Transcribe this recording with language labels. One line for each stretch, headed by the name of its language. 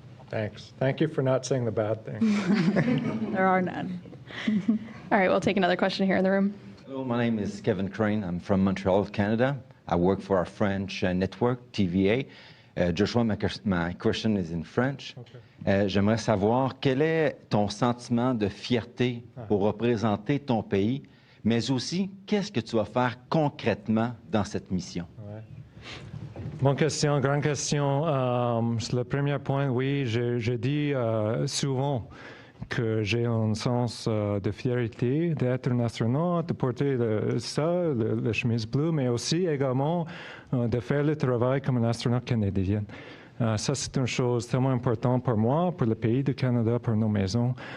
English: Thanks. Thank you for not saying the bad things. There are none. All right, we'll take another question here in the room. Hello, my name is Kevin Crane. I'm from Montreal, Canada. I work for our French network, TVA. Joshua, my question is in French. Okay.
French: J'aimerais savoir quel est ton sentiment de fierté pour représenter ton pays, mais aussi qu'est-ce que tu vas faire concrètement dans cette mission? Ouais. Bonne question, grande question. Sur le premier point, oui, je dis souvent que j'ai un sens de fierté d'être un astronaute, de porter la chemise bleue, mais aussi également de faire le travail comme un astronaute canadien. Ça, c'est une chose tellement importante pour moi, pour le pays du Canada, pour nos maisons.